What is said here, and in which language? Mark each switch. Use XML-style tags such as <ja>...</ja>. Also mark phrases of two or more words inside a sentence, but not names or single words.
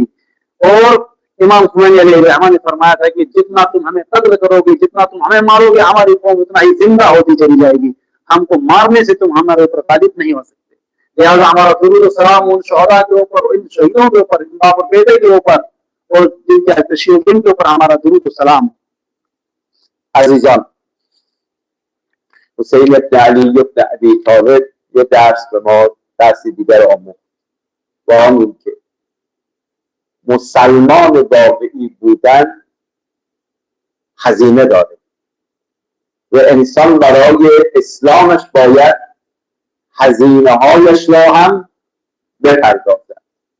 <ur>اور امام خمینی علیہ الرحمان نے فرمایا تھا کہ جتنا تم ہمیں قتل کروگے، جتنا تم ہمیں ماروگے، ہماری قوم اتنا ہی زندہ ہوتی چلی جائے گی. ہم کو مارنے سے تم ہمارے اوپر غالب نہیں ہو سکتے۔ لہٰذا ہمارا درود و سلام ان شہدا کے اوپر، ان شہیدوں کے اوپر، ان باپ اور بیٹے کے اوپر اور جن کے تشریف کے اوپر ہمارا درود و سلام.</ur> <fa>عزیزان، حسین ابن علی ابن ابی طالب یه درس به ما، درس دیگر آموخت، با این که مسلمان واقعی بودن هزینه داره و انسان برای اسلامش باید هزینه هایش را هم بپردازد.</fa>